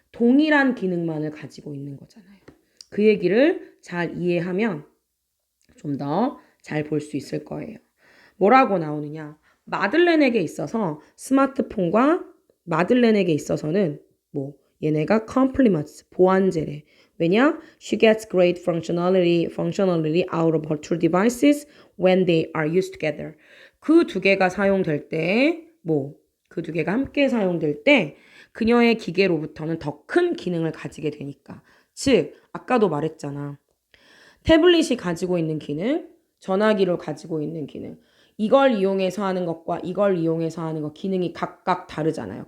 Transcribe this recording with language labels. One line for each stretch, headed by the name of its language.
Korean: 동일한 기능만을 가지고 있는 거잖아요. 그 얘기를 잘 이해하면 좀 더 잘 볼 수 있을 거예요. 뭐라고 나오느냐? 마들렌에게 있어서 스마트폰과 마들렌에게 있어서는 뭐 얘네가 complements 보완제래. 왜냐?
English: She gets great functionality out of her two devices when they are used together.
Korean: 그 두 개가 사용될 때, 그 두 개가 함께 사용될 때 그녀의 기계로부터는 더 큰 기능을 가지게 되니까. 즉, 아까도 말했잖아. 태블릿이 가지고 있는 기능, 전화기로 가지고 있는 기능. 이걸 이용해서 하는 것과 이걸 이용해서 하는 것 기능이 각각 다르잖아요.